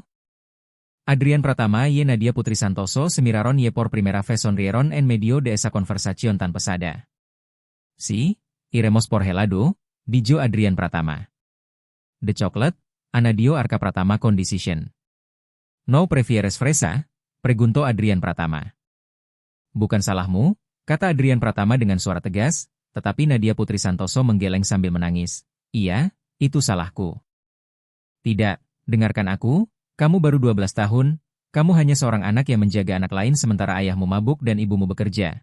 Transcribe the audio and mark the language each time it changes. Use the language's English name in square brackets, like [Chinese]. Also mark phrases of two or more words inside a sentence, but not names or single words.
[Spanish] Adrian Pratama y Nadia Putri Santoso se miraron y por primera vez sonrieron en medio de esa conversación tan pesada. Sí, iremos por helado, dijo Adrian Pratama. ¿De chocolate? Añadió Arka Pratama con decisión. ¿No prefieres fresa? Preguntó Adrian Pratama. [Indonesian] Bukan salahmu, kata Adrian Pratama dengan suara tegas, tetapi Nadia Putri Santoso menggeleng sambil menangis. Iya, itu salahku. Tidak, dengarkan aku, kamu baru 12 tahun, kamu hanya seorang anak yang menjaga anak lain sementara ayahmu mabuk dan ibumu bekerja.